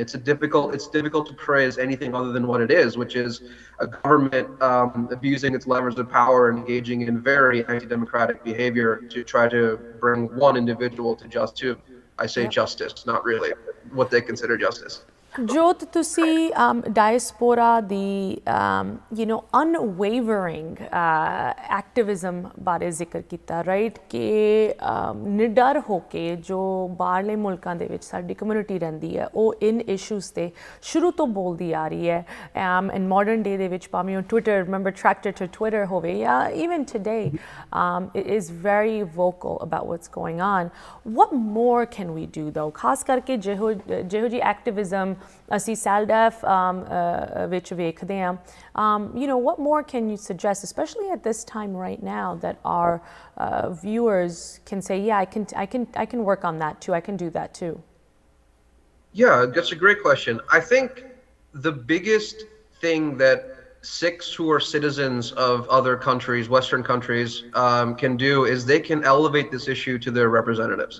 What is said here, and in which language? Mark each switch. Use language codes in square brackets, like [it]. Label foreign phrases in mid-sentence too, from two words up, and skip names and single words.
[en] It's difficult to portray as anything other than what it is, which is a government abusing its levers of power and engaging in very anti-democratic behavior to try to bring one individual to justice, not really what they consider justice. [pa] Jyot, ਤੁਸੀਂ diaspora ਦੀ [en] unwavering activism [pa] ਬਾਰੇ ਜ਼ਿਕਰ ਕੀਤਾ, ਰਾਈਟ, ਕਿ ਨਿਡਰ ਹੋ ਕੇ ਜੋ ਬਾਹਰਲੇ ਮੁਲਕਾਂ ਦੇ ਵਿੱਚ ਸਾਡੀ ਕਮਿਊਨਿਟੀ ਰਹਿੰਦੀ ਹੈ ਉਹ [en] in issues [pa] 'ਤੇ ਸ਼ੁਰੂ ਤੋਂ ਬੋਲਦੀ ਆ ਰਹੀ ਹੈ। [en] and modern day [pa] ਦੇ ਵਿੱਚ ਭਾਵੇਂ ਉਹ ਟਵਿੱਟਰ, [en] remember tractor to Twitter [pa] ਹੋਵੇ ਜਾਂ [en] even today, it is very vocal about what's going on. What more can we do though, [pa] ਖਾਸ ਕਰਕੇ ਜਿਹੋ ਜਿਹੀ activism ਅਸੀਂ Saldef ਵਿੱਚ ਵੇਖਦੇ ਹਾਂ? [en] What more can you suggest, especially at this time right now, that our viewers can say, yeah, I can work on that too, I can do that too? Yeah, that's a great question. I think the biggest thing that Sikhs who are citizens of other countries, Western countries, can do is they can elevate this issue to their representatives.